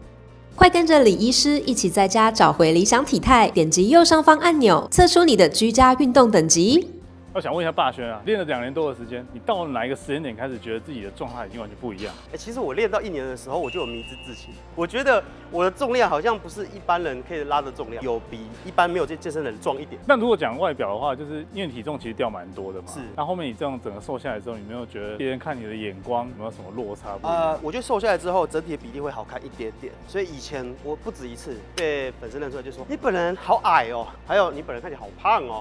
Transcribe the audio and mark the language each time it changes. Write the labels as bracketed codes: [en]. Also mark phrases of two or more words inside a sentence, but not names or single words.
[zh] 快跟着李醫師一起在家找回理想體態，點擊右上方按鈕，測出你的居家運動等級。我想問一下霸軒啊，練了2年多的時間，你到了哪一個时間點開始覺得自己的狀態已經完全不一樣？其實我練到1年的時候，我就有迷之自信。我覺得我的重量好像不是一般人可以拉的重量，有比一般没有健身的人壮一點。那如果講外表的話，就是因為體重其實掉蠻多的嘛。是。那後面你這樣整個瘦下來之後，你沒有覺得別人看你的眼光有沒有什麼落差？我覺得瘦下来之後，整體的比例會好看一點点。所以以前我不止一次被粉絲認出來，就說你本人好矮哦，还有你本人看起来好胖哦。